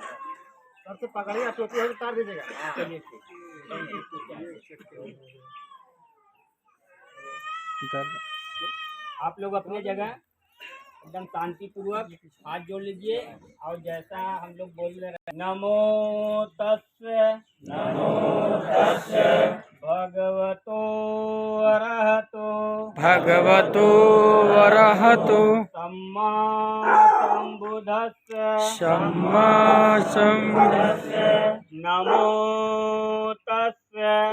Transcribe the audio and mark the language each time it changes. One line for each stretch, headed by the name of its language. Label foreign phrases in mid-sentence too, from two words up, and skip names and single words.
Hindi: सर से पकड़िए, टोपी है उतार दीजिएगा। चलिए आप लोग अपने जगह एकदम शांतिपूर्वक हाथ जोड़ लीजिए और जैसा हम लोग बोल रहे हैं,
Pali: नमो तस्से भगवतो अरहतो सम्मा संबुद्धस्से नमो तस्से